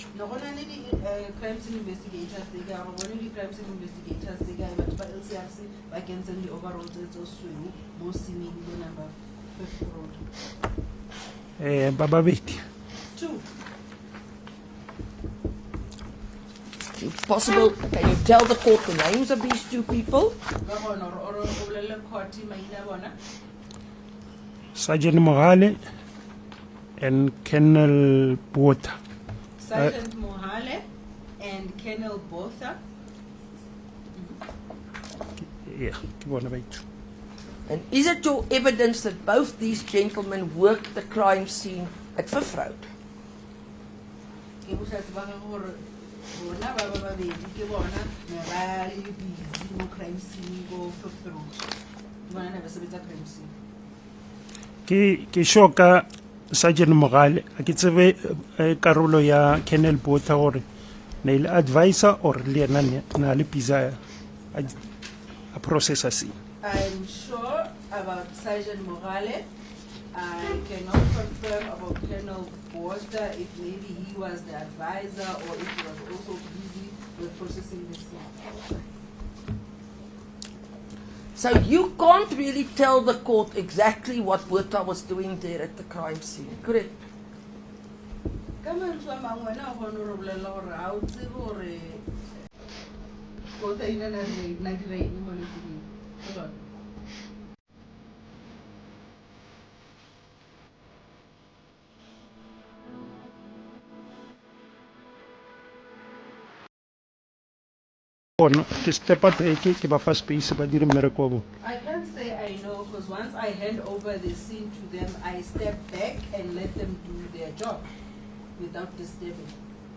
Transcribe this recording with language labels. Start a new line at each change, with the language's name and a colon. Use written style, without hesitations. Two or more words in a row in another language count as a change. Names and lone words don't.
Tswana: No go na le
English: di-crime scene investigators
Tswana: tse ka go bone
English: di-crime scene investigators
Tswana: tse ka batho ba LCRC ba kentseng di-overalls tse tso sweu mo sceneng le number 5 road. Ba babedi. 2.
English: If possible, can you tell the court the names of these two people?
Tswana: Ka gona gore o bolele court maina bona.
English: Sergeant Mogale and Colonel Botha. Sergeant Mohale and Colonel Botha.
Tswana: Yeah, ke bona ba itu.
English: And is it your evidence that both these gentlemen worked the crime scene at Fifth Road?
Tswana: Ke botlhatsi ba gago gore bona ba babedi ke bona ne ba le busy mo
English: crime scene
Tswana: go Fifth Road. Bona ne ba sebetsa
English: crime scene.
Tswana: Ke shoka Sergeant Mogale a ke tsebe karolo ya Colonel Botha gore ne ile advisor or le yena na le pizza a processor scene.
English: I'm sure about Sergeant Morale. I cannot confirm about Colonel Botha if maybe he was the advisor or if he was also busy with processing the scene. So you can't really tell the court exactly what Botha was doing there at the crime scene, correct?
Tswana: Ka mantswe a mangwe wena o kgone go bolelela gore ga o tsebe gore Botha ina na dira eng mo leseding. Ke jone. Bona ke step up ke ba fa space ba dire mmereko wa bona.
English: I can't say I know because once I hand over the scene to them, I step back and let them do their job without disturbing.